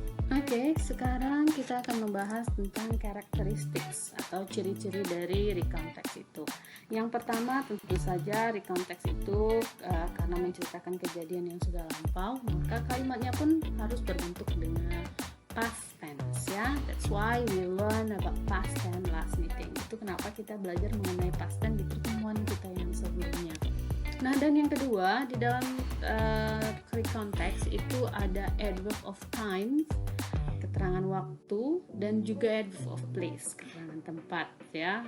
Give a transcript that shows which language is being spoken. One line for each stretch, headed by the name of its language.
Indonesian: Oke, sekarang kita akan membahas tentang characteristics atau ciri-ciri dari recount text itu. Yang pertama tentu saja recount text itu karena menceritakan kejadian yang sudah lampau, maka kalimatnya pun harus berbentuk dengan past tense ya.
English: That's why we learn about past tense last meeting.
Indonesian: Itu kenapa kita belajar mengenai past tense di pertemuan kita yang sebelumnya. Nah, dan yang kedua, di dalam recount text itu ada adverb of time, keterangan waktu, dan juga adverb of place, keterangan tempat ya.